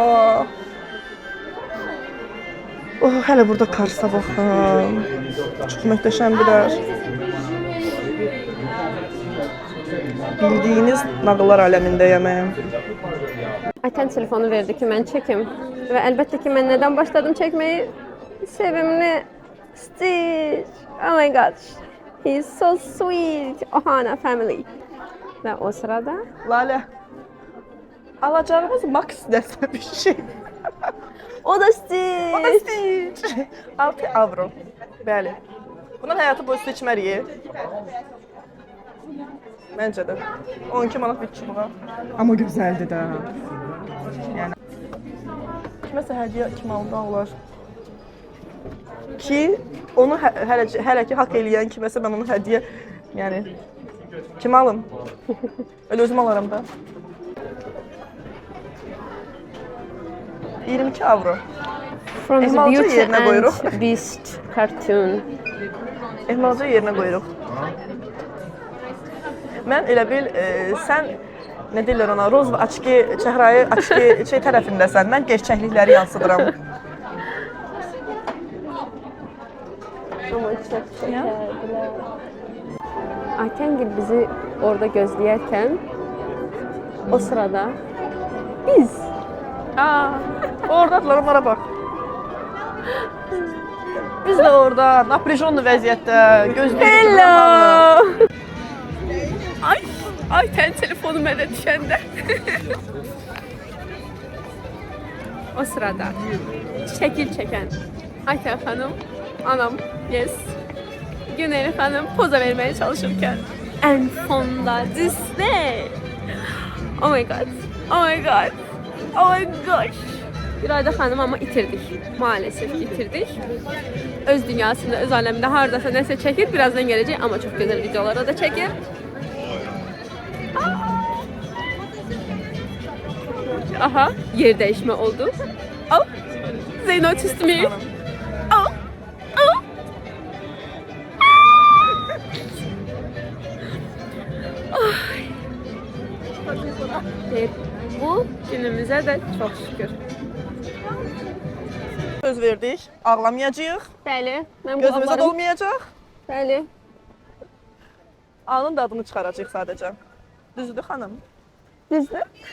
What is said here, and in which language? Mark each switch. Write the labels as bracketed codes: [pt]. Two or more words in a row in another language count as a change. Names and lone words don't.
[az] Oh, hələ burada Kars'a baxın. Çox möhtəşəmdirlər. Bildiyiniz nağıllar aləmindəyəm. Ayten telefonu verdi ki mən çekim. [tr] Ve elbette ki ben neden başladım çekmeyi? Sevimli Stitch. [en] Oh my gosh. He's so sweet. Ohana family. [tr] Ve o sırada Lale. Alacağımız Max desem bir şey. o da Stitch. [az] O da Stitch. 6 avro. Bəli. Bunun həyatı boyu seçməliyik. Məncə də. 12 manat bir çubuğa. Amma gözəldir də. Yəni kiməsə hədiyyə kimi aldı olar. Ki onu hələ ki haqq eləyən kiməsə mən onu hədiyyə, yəni kim alım? [tr] Öyle özüm alaram da. 22 avro. [en] From the [az] Ehmalca [en] Beauty [tr] yerine koyuruq. [en] and Beast cartoon. [az] Ehmalca yerinə qoyuruq. Mən elə bil sən nə deyirlər ona, roz və açki, çəhrayı açki şey tərəfindəsən. Mən gerçəklikləri yansıdıram. [tr] Ama çok şekerdiler. Aytengil bizi orada gözleyerken o sırada biz [az] Oradadılar, onlara bax. Biz də orada naprijonlu vəziyyətdə gözləyirik. [en] Hello! [tr] Ayten telefonum ele düşende. O sırada şekil çeken Ayten Hanım, anam, yes. Güneri Hanım poza vermeye çalışırken en fonda Disney. [en] Oh my god, oh my god, oh my gosh. [tr] İrade Hanım ama itirdik. Maalesef itirdik. [az] Öz dünyasında, öz aleminde hardasa neyse çekir. [tr] Birazdan gelecek ama çok güzel videolara da çekir. Aha, yer değişme oldu. [en] Oh, they noticed me. Oh, oh. Ay. [tr] Ve bu günümüze de çok şükür. [az] Söz verdik, ağlamayacağıq, Bəli, mən gözümüzə qulaqlarım. dolmayacaq, Bəli. anın dadını çıxaracağıq sadəcə. Düzdür xanım? Düzdür.